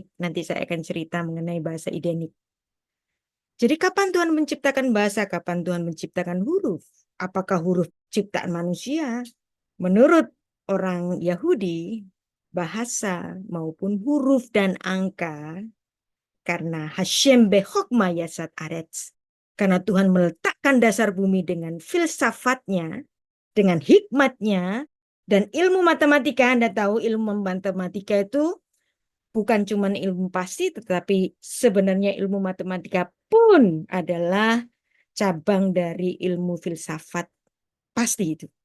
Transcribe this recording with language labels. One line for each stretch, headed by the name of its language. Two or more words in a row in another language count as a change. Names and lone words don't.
Indonesian: Nanti saya akan cerita mengenai bahasa Idenik. Jadi kapan Tuhan menciptakan bahasa? Kapan Tuhan menciptakan huruf? Apakah huruf ciptaan manusia? Menurut orang Yahudi, bahasa maupun huruf dan angka, karena
Hebrew: השם בחכמה יסד ארץ,
Indonesian: karena Tuhan meletakkan dasar bumi dengan filsafatnya, dengan hikmatnya, dan ilmu matematika. Anda tahu ilmu matematika itu bukan cuma ilmu pasti, tetapi sebenarnya ilmu matematika pun adalah cabang dari ilmu filsafat pasti itu.